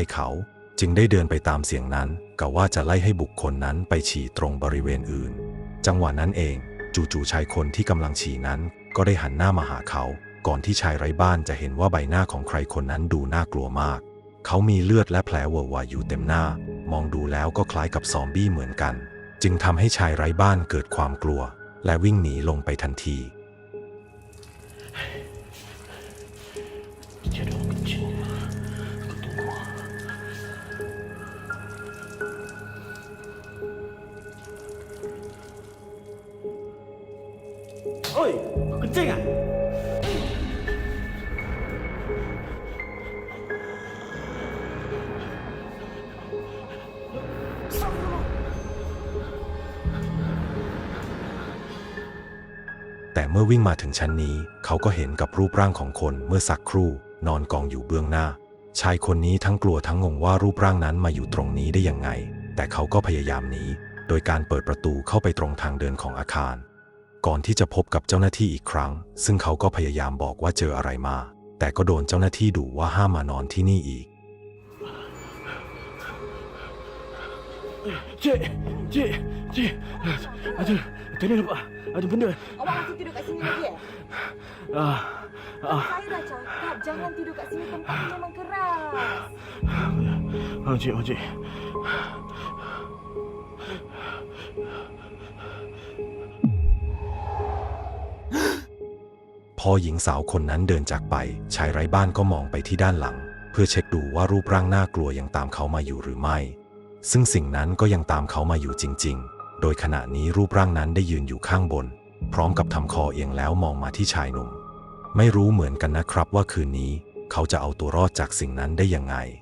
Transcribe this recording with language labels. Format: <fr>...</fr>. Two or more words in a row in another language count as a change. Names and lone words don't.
<th>ๆเขาจึงได้เดินไปตามเสียงนั้นกะว่าจะไล่ให้บุคคลนั้นไปฉี่ตรงบริเวณอื่นจังหวะนั้นเองจู่ๆชายคนที่กำลังฉี่นั้นก็ได้หันหน้ามาหาเขาก่อนที่ชายไร้บ้านจะเห็นว่าใบหน้าของใครคนนั้นดูน่ากลัวมากเขามีเลือดและแผลเวอะหวะอยู่เต็มหน้ามองดูแล้วก็คล้ายกับซอมบี้เหมือนกันจึงทำให้ชายไร้บ้านเกิดความกลัวและวิ่งหนีลงไปทันที</th> <ms>Kecil dong, kecil. Aku tunggu. Oi, kau kencing ah? Astagfirullah.</ms> <th>แต่เมื่อวิ่งมาถึงชั้นนี้เขาก็เห็นกับรูปร่างของคนเมื่อสักครู่นอนกองอยู่เบื้องหน้าชายคนนี้ทั้งกลัวทั้งงงว่ารูปร่างนั้นมาอยู่ตรงนี้ได้ยังไงแต่เขาก็พยายามหนีโดยการเปิดประตูเข้าไปตรงทางเดินของอาคารก่อนที่จะพบกับเจ้าหน้าที่อีกครั้งซึ่งเขาก็พยายามบอกว่าเจออะไรมาแต่ก็โดนเจ้าหน้าที่ดุว่าห้ามมานอนที่นี่อีก</th> <ms>Cik, cik, cik. Tadi nampak ada benda. Awak masih tidur kat sini lagi Saya dah cakap jangan tidur kat sini, tempat ni memang keras. Cik, cik.</ms> <th>พอหญิงสาวคนนั้นเดินจากไปชายไร้บ้านก็มองไปที่ด้านหลังเพื่อเช็คดูว่ารูปร่างน่ากลัวยังตาม เขามาอยู่หรือไม่ซึ่งสิ่งนั้นก็ยังตามเขามาอยู่จริงๆโดยขณะนี้รูปร่างนั้นได้ยืนอยู่ข้างบนพร้อมกับทำคอเอียงแล้วมองมาที่ชายหนุ่มไม่รู้เหมือนกันนะครับว่าคืนนี้เขาจะเอาตัวรอดจากสิ่งนั้นได้ยังไง</th>